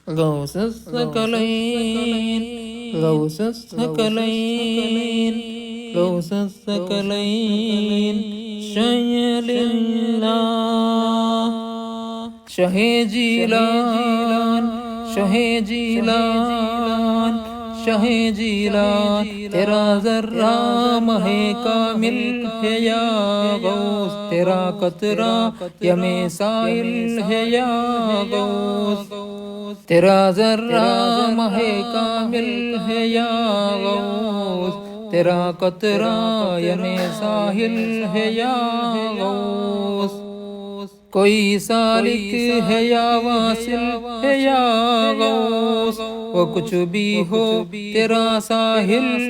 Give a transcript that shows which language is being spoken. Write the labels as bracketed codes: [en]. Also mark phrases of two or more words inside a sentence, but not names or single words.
[ar] غوث الثقلين غوث الثقلين غوث الثقلين شيل الله [ur] شاه جیلان شاه جیلان شاه جیلان تیرا ذرہ ہے کامل ہے یا غوث تیرا قطرہ یم سائل ہے یا غوث تیرا ذرہ ہے کامل ہے یا غوث تیرا قطرہ یم ساحل ہے یا غوث کوئی سالک ہے یا واصل ہے یا غوث وہ کچھ بھی ہو تیرا ساحل